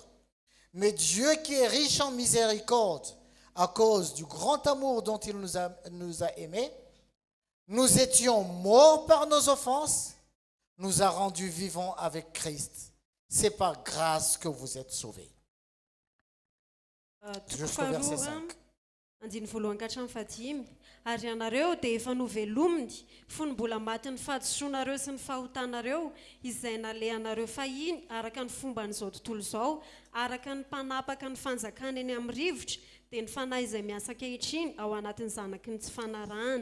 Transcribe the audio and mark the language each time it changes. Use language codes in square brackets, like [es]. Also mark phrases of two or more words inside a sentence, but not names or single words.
[fr] Mais Dieu qui est riche en miséricorde, à cause du grand amour dont il nous a aimés, nous étions morts par nos offenses, nous a rendus vivants avec Christ. C'est par grâce que vous êtes sauvés. Jusqu'au verset 5. [mg] Andiny voalohany ka hatramin'ny fahadimy. Ary ianareo dia efa novelominy fony mbola maty ny fahadisoanareo sy ny fahotanareo izay nalehanareo fahiny araka ny fomba n'izao tontolo izao, araka ny mpanapaka ny fanjakana eny amin'ny rivotra dia ny fanahy izay miasa ankehitriny ao anatin'ny zanaky ny tsy fanarahana.